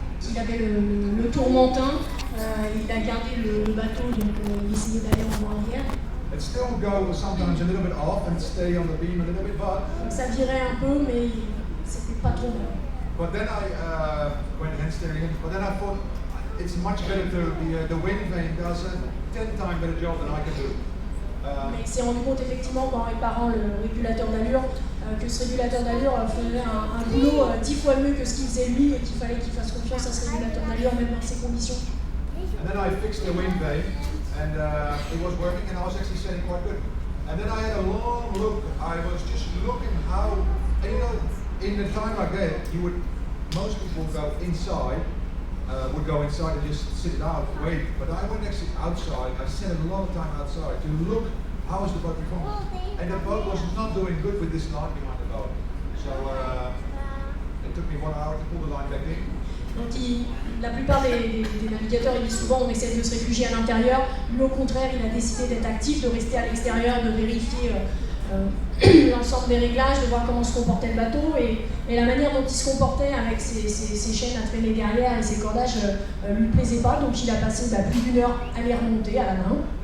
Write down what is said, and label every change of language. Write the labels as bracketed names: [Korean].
[French] il avait le tourmentin, il a gardé le bateau, donc il essayait d'aller en arrière. [English] It still goes sometimes a little bit off and stay on the beam a little bit, but [French] ça virait un peu, mais c'était pas trop bon. [English] But then I went hand steering, but then I thought it's much better to the wind vane does a 10 times better job than I can do. [French] Mais il s'est rendu compte effectivement qu'en réparant le régulateur d'allure, que ce régulateur d'allure faisait un boulot 10 fois mieux que ce qu'il faisait lui et qu'il fallait qu'il fasse confiance à ce régulateur d'allure même dans ces conditions. [English] And then I fixed the wind vane and it was working and I was actually sailing quite good. And then I had a long look. I was just looking how, and you know, in the time I get, most people go inside, would go inside and just sit it out, wait. But I went actually outside. I spent a lot of time outside to look how is the boat performing. And the boat was not doing good with this line behind the boat. So it took me 1 hour to pull the line back in. [French] Donc la plupart des navigateurs, ils disent souvent on essaie de se réfugier à l'intérieur. Lui au contraire, il a décidé d'être actif, de rester à l'extérieur, de vérifier l'ensemble des réglages, de voir comment se comportait le bateau et la manière dont il se comportait avec ses chaînes à traîner derrière et ses cordages lui plaisait pas, donc il a passé plus d'1 heure à les remonter à la main.